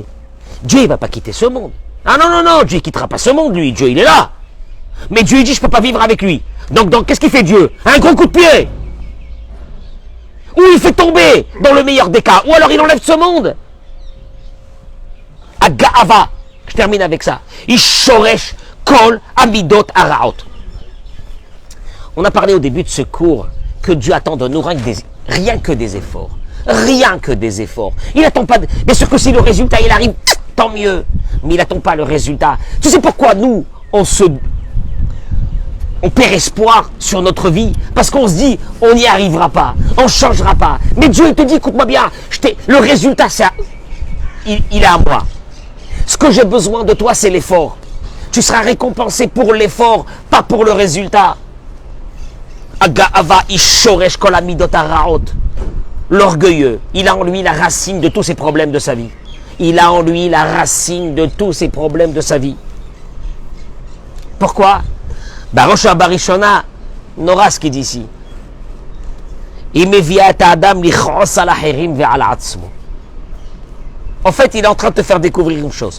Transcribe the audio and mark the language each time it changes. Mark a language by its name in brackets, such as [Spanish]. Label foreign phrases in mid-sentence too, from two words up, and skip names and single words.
[French] Dieu, il ne va pas quitter ce monde. Ah non, Dieu ne quittera pas ce monde, lui. Dieu, il est là. Mais Dieu, il dit, je ne peux pas vivre avec lui. Donc qu'est-ce qu'il fait Dieu? Un gros coup de pied. Ou il fait tomber, dans le meilleur des cas. Ou alors il enlève ce monde. Aga'ava. Je termine avec ça. [Hebrew] היא שורש כל המידות הרעות. [French] On a parlé au début de ce cours que Dieu attend de nous rien que des efforts. Rien que des efforts. Il n'attend pas. Bien sûr que si le résultat il arrive, tant mieux. Mais il n'attend pas le résultat. Tu sais pourquoi nous, on perd espoir sur notre vie? Parce qu'on se dit, on n'y arrivera pas, on ne changera pas. Mais Dieu, il te dit, écoute-moi bien, le résultat, il est à moi. Ce que j'ai besoin de toi, c'est l'effort. Tu seras récompensé pour l'effort, pas pour le résultat. [Hebrew] הגאווה היא שורש כל המידות הרעות. [French] L'orgueilleux, il a en lui la racine de tous ses problèmes de sa vie. Il a en lui la racine de tous ses problèmes de sa vie. Pourquoi? [Hebrew] בראש בראשונה, [French] Nora ce qu'il dit ici. En fait, il est en train de te faire découvrir une chose.